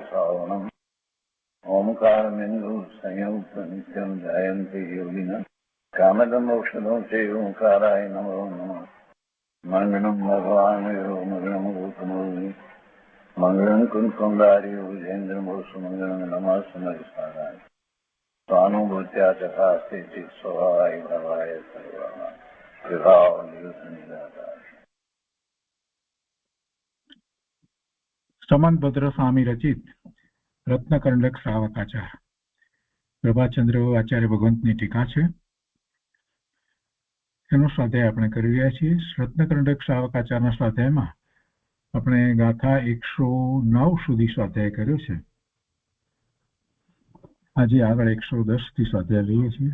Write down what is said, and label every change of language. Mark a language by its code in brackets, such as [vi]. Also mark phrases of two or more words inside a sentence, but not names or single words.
[sa] सावनं ओंकारमिन्दु संयुक्त नित्यं जयन्ति योगिनः कामदमोक्षदं चैव ओंकाराय नमो नमः मंगलम भगवान मंगलम गौतमोनि मंगलम कुंकुमधारी विजेन्द्र सुमंगलम नमः समरिसाराय स्वानुभूत्या तथा स्थिति स्वभावाय भवाय सर्वः विभाव निरुद्ध [gu] समनभद्र स्वामी रचित रत्नकंडक श्रावकाचार પ્રભાચંદ્ર આચાર્ય ભગવંતની ટીકા છે. એનો સ્વાધ્યાય આપણે કરી રહ્યા છીએ. રત્નકંડક શ્રાવકાચારના સ્વાધ્યાયમાં આપણે ગાથા 109 સુધી સ્વાધ્યાય કર્યો છે. આજે આગળ 110 થી સ્વાધ્યાય લઈએ છીએ.